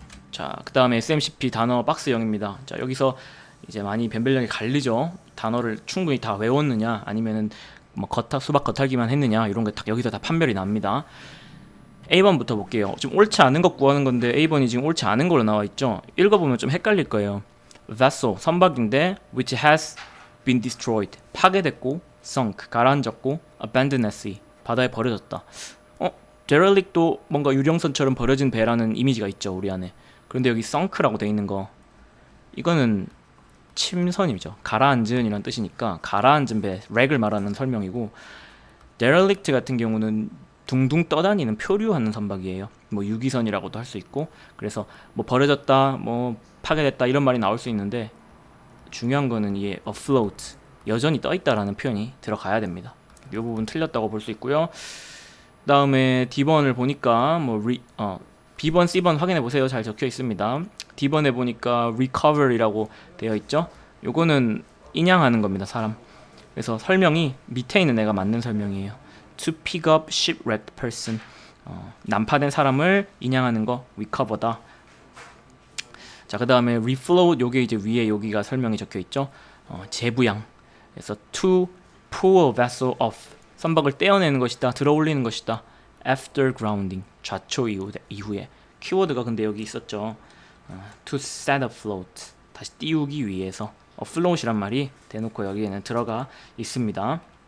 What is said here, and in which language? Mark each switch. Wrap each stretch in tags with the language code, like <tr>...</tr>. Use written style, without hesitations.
<ko>자, 그 다음에 SMCP 단어 박스 0입니다. 자, 여기서 이제 많이 변별력이 갈리죠. 단어를 충분히 다 외웠느냐 아니면은 뭐 수박 겉핥기만 했느냐 이런 게 딱 여기서 다 판별이 납니다. A번부터 볼게요. 지금 옳지 않은 것 구하는 건데 A번이 지금 옳지 않은 걸로 나와 있죠. 읽어보면 좀 헷갈릴 거예요.</ko> <en>vessel 선박인데 which has been destroyed</en> <ko>파괴됐고</ko> <en>sunk</en> <ko>가라앉았고</ko> <en>abandoned at sea</en> <ko>바다에 버려졌다. derelict도 뭔가 유령선처럼 버려진 배라는 이미지가 있죠 우리 안에. 그런데 여기 sunk라고 돼 있는 거 이거는 침선이죠. 가라앉은 이란 뜻이니까 가라앉은 배, 렉을 말하는 설명이고 derelict 같은 경우는 둥둥 떠다니는 표류하는 선박이에요. 뭐 유기선이라고도 할 수 있고, 그래서 뭐 버려졌다, 뭐 파괴됐다 이런 말이 나올 수 있는데 중요한 거는 이게 afloat, 여전히 떠 있다라는 표현이 들어가야 됩니다. 이 부분 틀렸다고 볼 수 있고요. 다음에 D번을 보니까 B번, C번 확인해 보세요. 잘 적혀 있습니다. D번에 보니까 recover이라고 되어 있죠. 요거는 인양하는 겁니다, 사람. 그래서 설명이 밑에 있는 애가 맞는 설명이에요.</ko> <en>To pick up shipwrecked person.</en> <ko>난파된 사람을 인양하는 거 recover다. 자, 그 다음에 refloat, 요게 이제 위에 여기가 설명이 적혀 있죠. 재부양.</ko> <en>그래서 to pull a vessel off.</en> <ko>선박을 떼어내는 것이다, 들어 올리는 것이다.</ko> <en>After grounding,</en> <ko>좌초 이후에. 키워드가 근데 여기 있었죠.</ko> <en>To set afloat,</en> <ko>다시 띄우기 위해서. afloat이란 말이 대놓고 여기에는 들어가 있습니다.</ko>